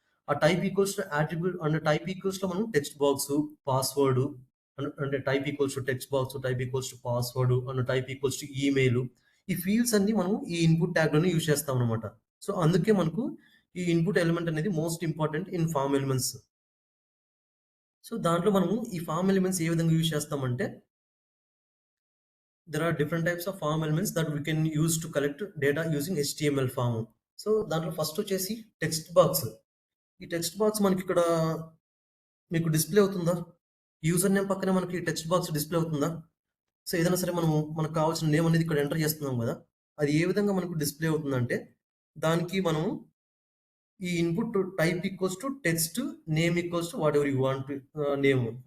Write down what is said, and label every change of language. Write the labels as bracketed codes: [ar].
[te] ఆ type equals to attribute and type ఈక్వల్స్‌లో మనం text box, password అంటే type equals to text box, type equals to password and type equals to email. ఈ fields అన్నీ మనం ఈ input ట్యాగ్‌లోనే use చేస్తామనమాట. So, అందుకే మనకు ఈ ఇన్‌పుట్ ఎలిమెంట్ అనేది most important in form elements. So, దాంట్లో మనము ఈ ఫార్మ్ ఎలిమెంట్స్ ఏ విధంగా యూజ్ చేస్తామంటే, [en] there are different types of form elements that we can use to collect data using HTML form. [te] So, దాంట్లో ఫస్ట్ వచ్చేసి టెక్స్ట్ బాక్స్. ఈ text box మనకిక్కడ మీకు డిస్‌ప్లే అవుతుందా? యూజర్ నేమ్ పక్కనే మనకి టెక్స్ట్ బాక్స్ డిస్‌ప్లే అవుతుందా? సో, ఏదైనా సరే మనకు కావాల్సిన నేమ్ అనేది ఇక్కడ ఎంటర్ చేస్తున్నాం గదా! అది ఏ విధంగా మనకు డిస్‌ప్లే అవుతుందంటే, దానికి మనము ఈ input type equals to text, name equals to whatever you want name.